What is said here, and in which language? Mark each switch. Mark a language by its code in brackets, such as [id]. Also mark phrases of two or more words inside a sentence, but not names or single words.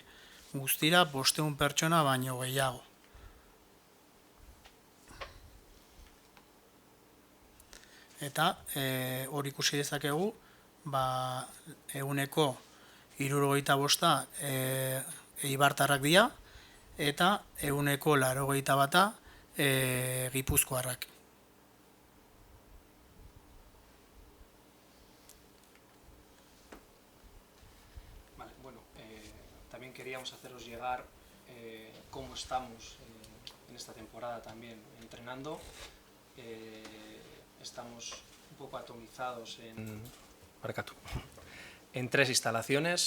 [eu] Guztira 500 pertsona baino gehiago. Eta hor ikusi dezakegu 75% eibartarrak dira eta 81% gipuzkoarrak. [es] También queríamos haceros llegar cómo estamos en esta temporada también entrenando. Estamos un poco atomizados en 3 instalaciones.